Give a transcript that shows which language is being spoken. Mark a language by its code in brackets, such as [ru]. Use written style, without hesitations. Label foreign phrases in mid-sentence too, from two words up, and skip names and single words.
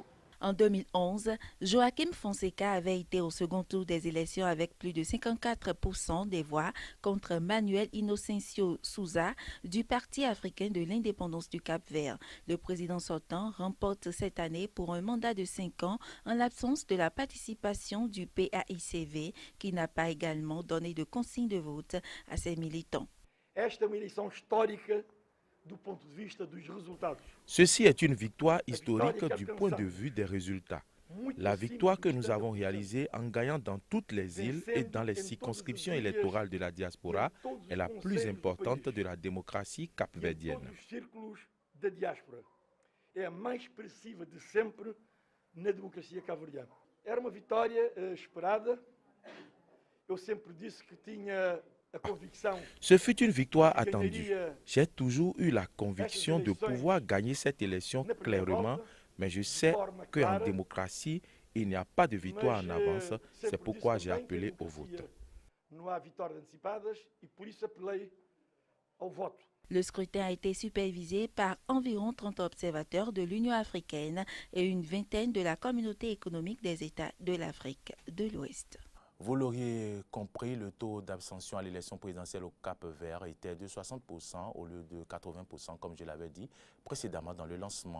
[fr] En 2011, Joaquim Fonseca avait été au second tour des élections avec plus de 54% des voix contre Manuel Inocencio Souza du Parti africain de l'indépendance du Cap-Vert. Le président sortant remporte cette année pour un mandat de 5 ans en l'absence de la participation du PAICV qui n'a pas également donné de consigne de vote à ses militants. [pt] Esta é uma eleição histórica do ponto de vista dos resultados. [fr] Ceci est une victoire historique du point de vue des résultats. La victoire que nous avons réalisée en gagnant dans toutes les îles et dans les circonscriptions électorales de la diaspora est la plus importante de la démocratie capverdienne. [pt] É a mais expressiva de sempre na democracia cabo-verdiana. Era uma vitória esperada. Eu sempre disse que tinha a convicção. [fr] Ce fut une victoire attendue. J'ai toujours eu la conviction de pouvoir gagner cette élection clairement, mais je sais qu'en démocratie, il n'y a pas de victoire en avance. C'est pourquoi j'ai appelé au vote. [pt] Não há vitórias antecipadas e por isso apelei ao voto. [fr] Le scrutin a été supervisé par environ 30 observateurs de l'Union africaine et une vingtaine de la Communauté économique des États de l'Afrique de l'Ouest. Vous l'auriez compris, le taux d'abstention à l'élection présidentielle au Cap-Vert était de 60% au lieu de 80%, comme je l'avais dit précédemment dans le lancement.